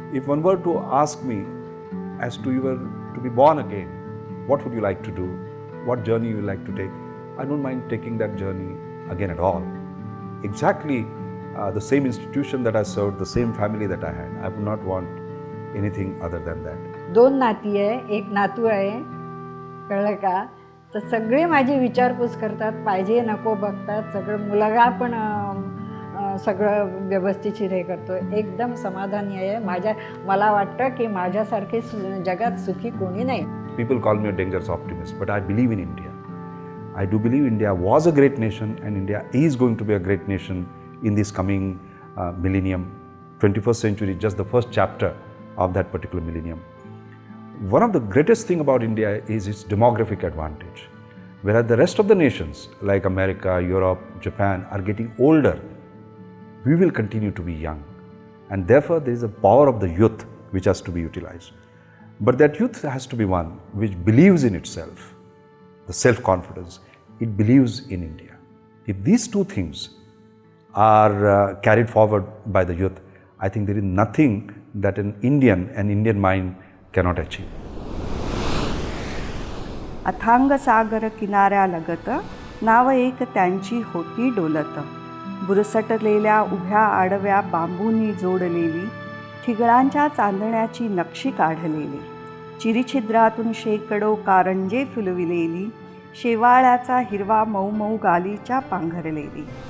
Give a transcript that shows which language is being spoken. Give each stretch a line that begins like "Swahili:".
English: If one were to ask me as to you were to be born again, what would you like to do? What journey you would like to take? I don't mind taking that journey again at all. Exactly the same institution that I served, the same family that I had. I would not want anything other than that.
Marathi: 2 नाती आहे, एक नातू आहे, कळलं का? तर सगळे माझी विचारपूस करतात, पाहिजे नको बघतात, सगळं मुलगा पण सगळं व्यवस्थितशीर हे करतो. एकदम समाधानी आहे. मला वाटतं की माझ्यासारखे जगात सुखी कोणी नाही.
English: People call me a dangerous optimist, but I believe in India. I do believe India was a great nation and India is going to be a great nation in this coming millennium. 21st century, just the first chapter of that particular millennium. One of the greatest thing about India is its demographic advantage. Whereas the rest of the nations like America, Europe, Japan are getting older, we will continue to be young. And therefore there is a power of the youth which has to be utilized. But that youth has to be one which believes in itself, the self-confidence. It believes in India. If these two things are carried forward by the youth, I think there is nothing that an Indian mind cannot achieve.
Marathi: अथांग सागर किनाऱ्यालगत नाव एक त्यांची होती डोलत. बुरसटलेल्या उभ्या आडव्या बांबूंनी जोडलेली, ठिगळांच्या चांदण्याची नक्षी काढलेली, चिरीछिद्रातून शेकडो कारंजे फुलविलेली, शेवाळ्याचा हिरवा मऊ मऊ गालीच्या पांघरलेली.